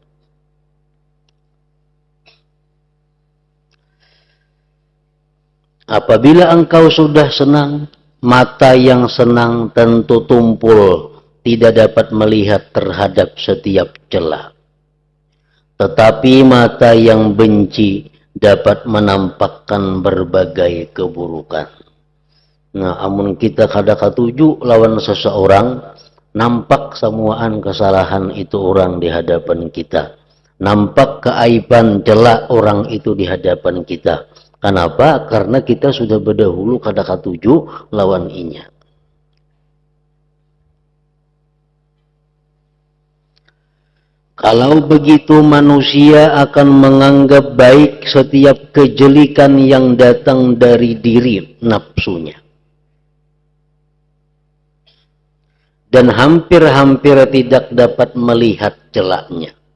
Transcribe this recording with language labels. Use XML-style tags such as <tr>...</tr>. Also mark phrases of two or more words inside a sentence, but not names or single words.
<id>Apabila engkau sudah senang, mata yang senang tentu tumpul, tidak dapat melihat terhadap setiap celah. Tetapi mata yang benci dapat menampakkan berbagai keburukan.</id> <bjn>Nah, amun kita kada katuju lawan seseorang, nampak semuaan kesalahan itu orang di hadapan kita.</bjn> <id>Nampak keaiban celak orang itu di hadapan kita. Kenapa?</id> <bjn>Karena kita sudah berdahulu kada katuju lawan inya.</bjn> <id>Kalau begitu manusia akan menganggap baik setiap kejelikan yang datang dari diri nafsunya. Dan hampir-hampir tidak dapat melihat celaknya.</id>